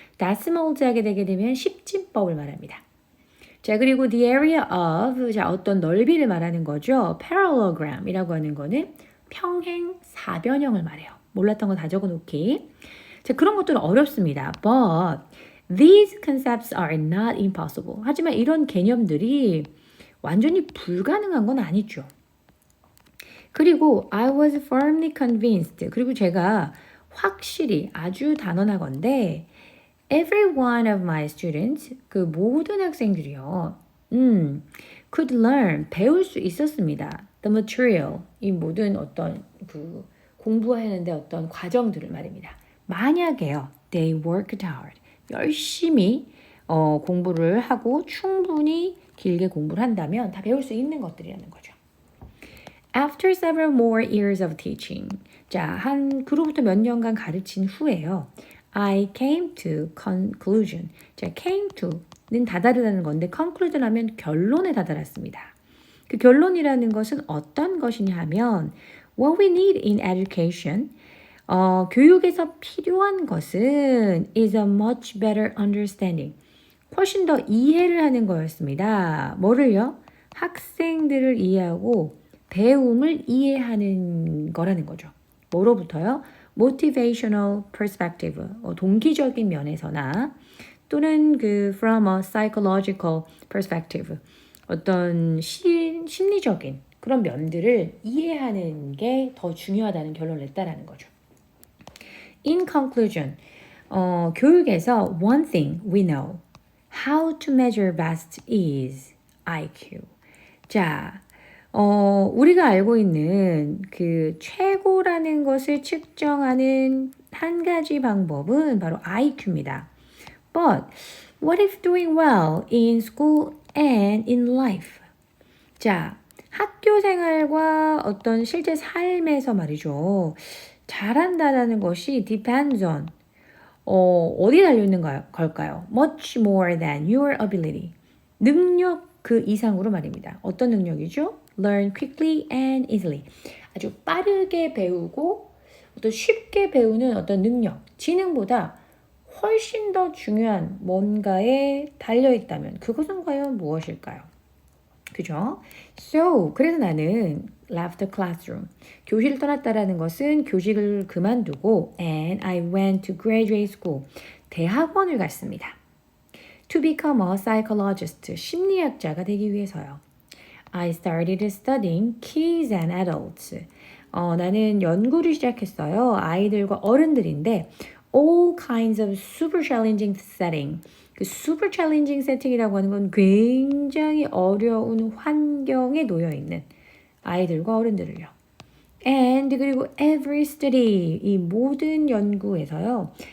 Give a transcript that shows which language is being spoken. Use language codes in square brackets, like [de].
[ko] decimals 하게 되게 되면 십진법을 말합니다. 자, 그리고 [en] the area of, [ko] 자, 어떤 넓이를 말하는 거죠. parallelogram이라고 하는 거는 평행 사변형을 말해요. 몰랐던 거 다 적어 놓기. 자, 그런 것들은 어렵습니다. [en] But these concepts are not impossible. [ko] 하지만 이런 개념들이 완전히 불가능한 건 아니죠. 그리고 [en] I was firmly convinced. [ko] 그리고 제가 확실히 아주 단언하건대 [en] every one of my students, [ko] 그 모든 학생들이요, [en] could learn, [ko] 배울 수 있었습니다. [en] The material, [ko] 이 모든 어떤 그 공부하는데 어떤 과정들을 말입니다. 만약에요, [en] they worked hard, [ko] 열심히 공부를 하고 충분히 길게 공부를 한다면 다 배울 수 있는 것들이라는 거죠. [en] After several more years of teaching. [ko] 자, 그로부터 몇 년간 가르친 후에요. [en] I came to conclusion. [ko] 자, came to는 다다르다는 건데 conclusion 하면 결론에 다다랐습니다. 그 결론이라는 것은 어떤 것이냐 하면 [en] what we need in education [ko] 교육에서 필요한 것은 [en] is a much better understanding. [ko] 훨씬 더 이해를 하는 거였습니다. 뭐를요? 학생들을 이해하고 배움을 이해하는 거라는 거죠. 뭐로부터요? [en] motivational perspective, [ko] 동기적인 면에서나 또는 [en] from a psychological perspective, [ko] 어떤 심리적인 그런 면들을 이해하는 게 더 중요하다는 결론을 냈다라는 거죠. [en] In conclusion, [ko] 교육에서 [en] one thing we know, how to measure best is IQ. [ko] 자, 우리가 알고 있는 그 최고라는 것을 측정하는 한 가지 방법은 바로 IQ입니다. [en] But what if doing well in school and in life? [ko] 자, 학교 생활과 어떤 실제 삶에서 말이죠. 잘한다라는 것이 [en] depends on [ko] 어디에 달려있는 걸까요? [en] Much more than your ability. [ko] 능력 그 이상으로 말입니다. 어떤 능력이죠? [en] Learn quickly and easily. [ko] 아주 빠르게 배우고 어떤 쉽게 배우는 어떤 능력, 지능보다 훨씬 더 중요한 뭔가에 달려있다면 그것은 과연 무엇일까요? 그죠? [en] So, [ko] 그래서 나는 [en] left the classroom. [ko] 교실을 떠났다라는 것은 교직을 그만두고 [en] and I went to graduate school. [ko] 대학원을 갔습니다. [en] To become a psychologist. [ko] 심리학자가 되기 위해서요. [en] I started studying kids and adults. [ko] 나는 연구를 시작했어요. 아이들과 어른들인데 [en] all kinds of super challenging setting. [ko] 그 super challenging setting이라고 하는 건 굉장히 어려운 환경에 놓여 있는 아이들과 어른들을요. And 그리고 [en] every study [ko] 이 모든 연구에서요.